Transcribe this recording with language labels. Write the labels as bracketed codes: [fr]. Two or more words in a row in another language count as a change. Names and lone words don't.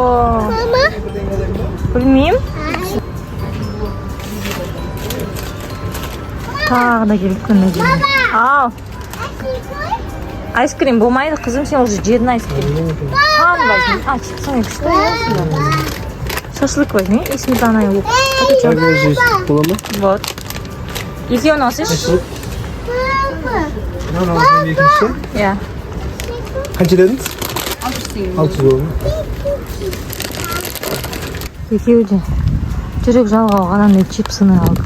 [kk] Мама. Білмеймін. Тағы да келіп күні келіп. Ау. Айскрим болмайды, қызым, сен уже жедің айскрим. Қан возьми. Чипсың күшті болсын. [ru] Шашлык возьми и сметана и лук. [kk] Бола ма? Вот. Екеуін алсайшы? Мынаны алсам екінші. Иә. Қанша дедіңіз? 600 болды. Екеуі де жүрек жалғауға анандай чипсыны алдық.